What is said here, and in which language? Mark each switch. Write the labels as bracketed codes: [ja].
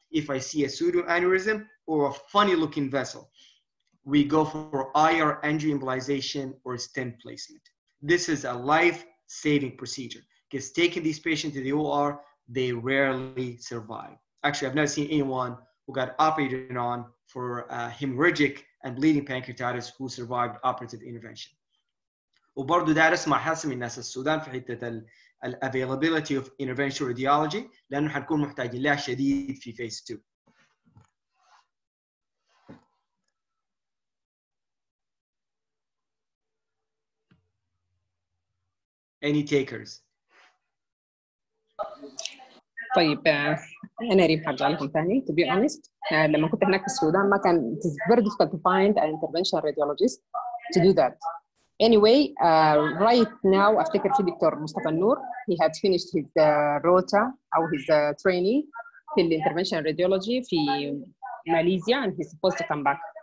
[en] If I see a pseudoaneurysm or a funny looking vessel, we go for IR angioembolization or stent placement. This is a life-saving procedure, because taking these patients to the OR, they rarely survive. Actually, I've never seen anyone who got operated on for hemorrhagic and bleeding pancreatitis who survived operative intervention. [ar] وبرضه ده اسمع حاسس من الناس السودان في حته [en] availability of interventional radiology [ar] لانه حنكون محتاجين لها شديد في phase 2. [en] Any takers? [ar] طيب انا ريم حرجع لكم ثاني. [en] To be honest [ar] لما كنت هناك في السودان ما كان [en] it is very difficult to find an interventional radiologist to do that. Anyway, right now [ar] أفتكر في دكتور [en] مصطفى النور, he had finished his rota أو his training في interventional radiology في Malaysia, and he's supposed to come back.